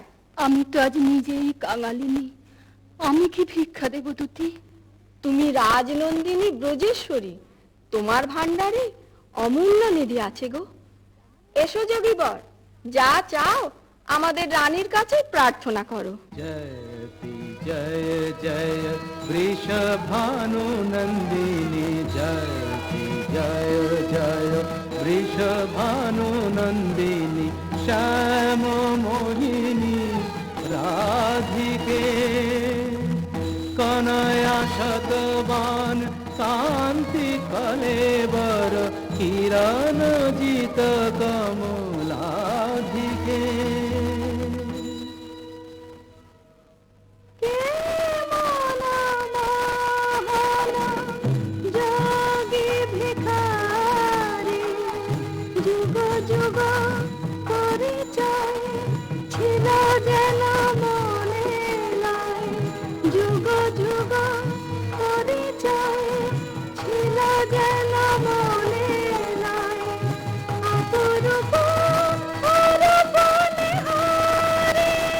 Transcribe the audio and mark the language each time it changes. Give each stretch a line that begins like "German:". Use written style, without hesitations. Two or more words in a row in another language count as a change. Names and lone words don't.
Bangla: আমি তো আজ নিজেই কাঙালিনী, আমি কি ভিক্ষা দেব দুতি? তুমি রাজনন্দিনী ব্রজেশ্বরী, তোমার ভান্ডারে অমূল্য নিধি আছে গো। এসো যোগীবর, যা চাও আমাদের রানীর কাছে প্রার্থনা করো।
Sanskrit: जयति जय जय वृषभानु नंदिनी, जयति जय जय वृषभानु नंदिनी, श्याम मोहिनी राधिके कनया शतवान कांति कलेवर, किरण जित कमलाधिके।
Bangla: যোগী ভিখারি যুগ যুগ পরিচয় ছিল যেন মনে নাই, যুগ যুগ পরিচয় ছিল যেন মনে নাই, অপরূপ অরূপ নিহারি।